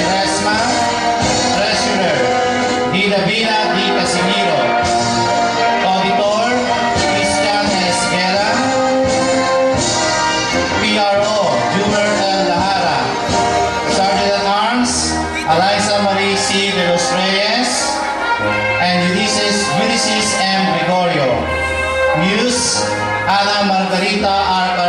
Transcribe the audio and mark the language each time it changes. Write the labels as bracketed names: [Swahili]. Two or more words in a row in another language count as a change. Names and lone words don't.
[English] Resma, Treasurer, Dida Vina D. Casimiro, Auditor, Christian S. Guerra, PRO, Jumer L. Lahara, Sergeant at Arms, Eliza Marie C. de los Reyes, and Ulysses M. Gregorio. Muse, Ana Margarita R.